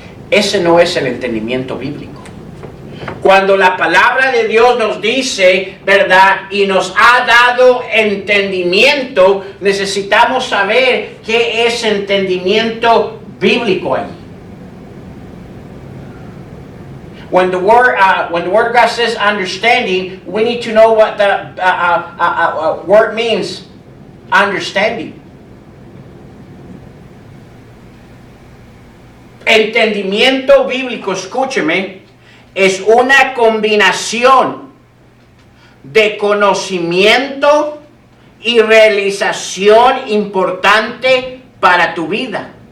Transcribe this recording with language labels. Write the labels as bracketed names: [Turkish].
[Spanish] Ese no es el entendimiento bíblico. Cuando la palabra de Dios nos dice, ¿verdad? Y nos ha dado entendimiento, necesitamos saber qué es entendimiento bíblico ahí. [English] When the word of God says understanding, we need to know what the word means, understanding. [Spanish] Entendimiento bíblico, escúcheme, es una combinación de conocimiento y realización importante para tu vida.